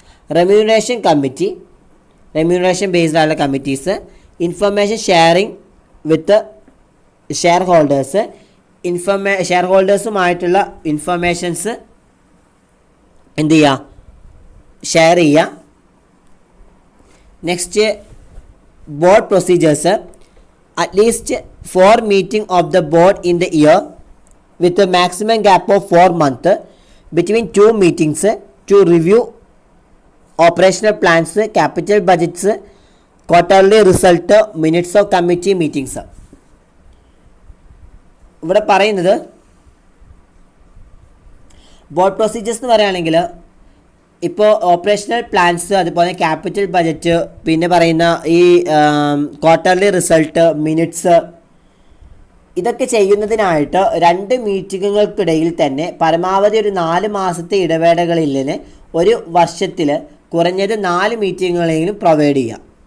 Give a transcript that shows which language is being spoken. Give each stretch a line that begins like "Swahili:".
English: remuneration committee,
Malayalam: remuneration based ആയിട്ടുള്ള committees.
English: information sharing with share holders,
Malayalam: share ഹോൾഡേഴ്സുമായിട്ടുള്ള informations എന്ത് ചെയ്യുക, share ചെയ്യുക.
English: Next board procedures, at least 4 meeting of the board in the year with a maximum gap of 4 months between 2 meetings to review operational plans, capital budgets, quarterly result, minutes of committee meetings.
Malayalam: ഇവിടെ പറയുന്നത് board procedures എന്ന് പറയുകയാണെങ്കിൽ ഇപ്പോൾ operational plans, അതുപോലെ capital budget, പിന്നെ പറയുന്ന ഈ quarterly result, minutes, ഇതൊക്കെ ചെയ്യുന്നതിനായിട്ട് 2 മീറ്റിങ്ങുകൾക്കിടയിൽ തന്നെ പരമാവധി ഒരു 4 മാസത്തെ ഇടവേളകളിൽ ഒരു വർഷത്തിൽ കുറഞ്ഞത് 4 മീറ്റിങ്ങുകളെങ്കിലും പ്രൊവൈഡ് ചെയ്യാം.